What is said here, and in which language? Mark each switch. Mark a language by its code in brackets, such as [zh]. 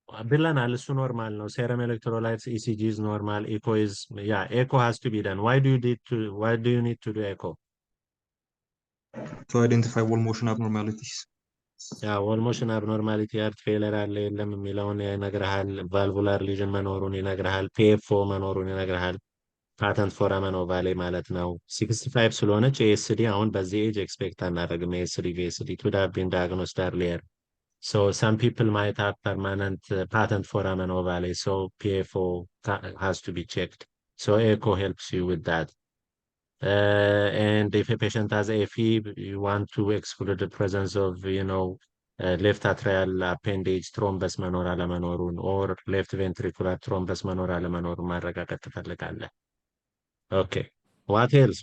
[am] ብለናል። እሱ ኖርማል ነው። ሴረም ኤሌክትሮላይትስ ኢሲጂ [en] is normal. Echo is, yeah, echo has to be done. Why do you need to do echo? To identify wall motion abnormalities. [am] Yeah, wall motion abnormality, heart failure አለ የለም የሚለውን ይነግርሃል። ቫልቩላር ሊዥን መኖሩን ይነግርሃል። ፒኤፍኦ መኖሩን ይነግርሃል። ፓተንት ፎራመን ኦቫሌ ማለት ነው። 65 ስለሆነች ኤስዲ አሁን በዚህ ኤጅ ኤክስፔክት አናደርግም። ኤስዲ ቪኤስዲ [en] could have been diagnosed earlier. So some people might have permanent patent foramen ovale, so PFO has to be checked. So echo helps you with that. And if a patient has AFib, you want to exclude the presence of, left atrial appendage thrombus [am] መኖር አለመኖሩን [en] or left ventricular thrombus [am] መኖር አለመኖሩን ማረጋገጥ ትፈልጋለህ። [en] Okay. What else?